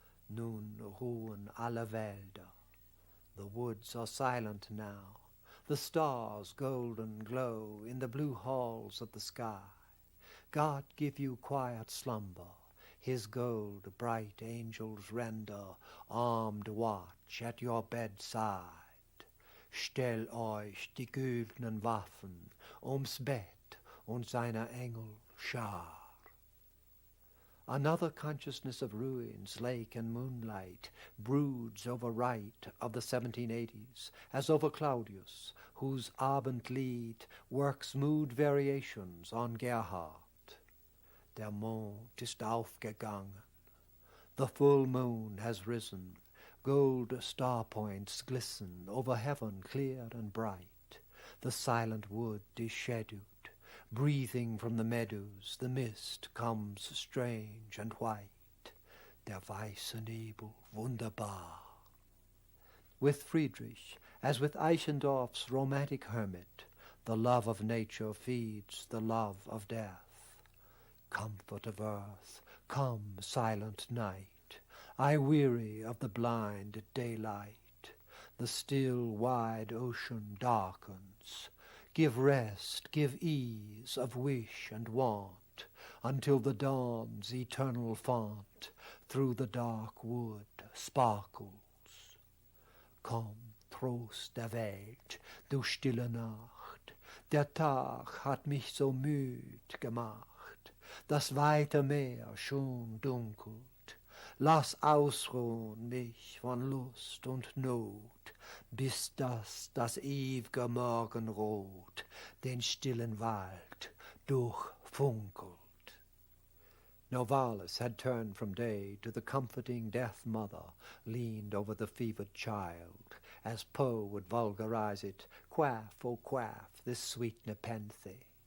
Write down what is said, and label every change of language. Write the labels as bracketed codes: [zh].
[de] Nun ruhen alle Wälder. [en] The woods are silent now. The stars golden glow in the blue halls of the sky. God give you quiet slumber. His gold bright angels render armed watch at your bedside. [de] Stell euch die güldenen Waffen ums Bett und seiner Engel Schar. [en] Another consciousness of ruins, lake and moonlight broods over Wright of the 1780s, as over Claudius, whose Abendlied works mood variations on Gerhardt. [de] Der Mond ist aufgegangen. [en] The full moon has risen. Gold star points glisten over heaven clear and bright. The silent wood is shadowed. Breathing from the meadows, the mist comes strange and white. [de] Der weiße Nebel, wunderbar. [en] With Friedrich, as with Eichendorff's romantic hermit, the love of nature feeds the love of death. Comfort of earth, come, silent night. I weary of the blind daylight. The still wide ocean darkens. Give rest, give ease of wish and want, until the dawn's eternal font through the dark wood sparkles. [de] Komm, Trost der Welt, du stille Nacht, der Tag hat mich so müd gemacht, das weite Meer schon dunkelt, lass ausruhen mich von Lust und Not, bis das ewige Morgenrot den stillen Wald durchfunkelt. [en] Novalis had turned from day to the comforting death mother, leaned over the fevered child, as Poe would vulgarize it, quaff, oh quaff, this sweet Nepenthe.